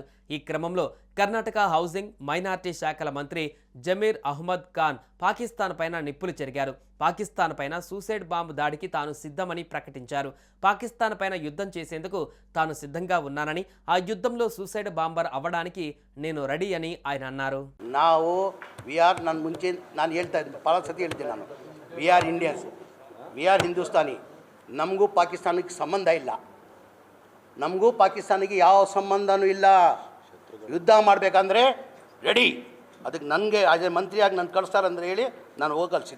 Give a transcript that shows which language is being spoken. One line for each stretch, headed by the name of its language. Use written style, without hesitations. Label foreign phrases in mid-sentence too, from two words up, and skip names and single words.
Telugu: ఈ క్రమంలో కర్ణాటక హౌసింగ్ మైనార్టీ శాఖల మంత్రి జమీర్ అహ్మద్ ఖాన్ పాకిస్తాన్ పైన నిప్పులు చెరిగారు. పాకిస్తాన్ పైన
English: suicide bomb
Telugu: దాడికి తాను సిద్ధమని ప్రకటించారు. పాకిస్తాన్ పైన యుద్ధం చేసేందుకు తాను సిద్ధంగా ఉన్నానని, ఆ యుద్ధంలో
English: suicide bomber
Telugu: అవ్వడానికి నేను రెడీ అని ఆయన అన్నారు.
Kannada: ನಾನು ಮುಂಚೆ ನಾನು ಹೇಳ್ತಾ ಇದ್ದೆ, ಭಾಳ ಸತಿ ಹೇಳ್ತೀನಿ ನಾನು,
English: we are Indians, we are Hindustani.
Kannada: ನಮಗೂ ಪಾಕಿಸ್ತಾನಕ್ಕೆ ಸಂಬಂಧ ಇಲ್ಲ, ನಮಗೂ ಪಾಕಿಸ್ತಾನಿಗೆ ಯಾವ ಸಂಬಂಧನೂ ಇಲ್ಲ. ಯುದ್ಧ ಮಾಡಬೇಕಂದ್ರೆ ರೆಡಿ. ಅದಕ್ಕೆ ನನಗೆ ಅದೇ ಮಂತ್ರಿಯಾಗಿ ನಾನು ಕಳಿಸ್ತಾರಂದ್ರೆ ಹೇಳಿ ನಾನು ಹೋಗಲು ಸಿದ್ಧ.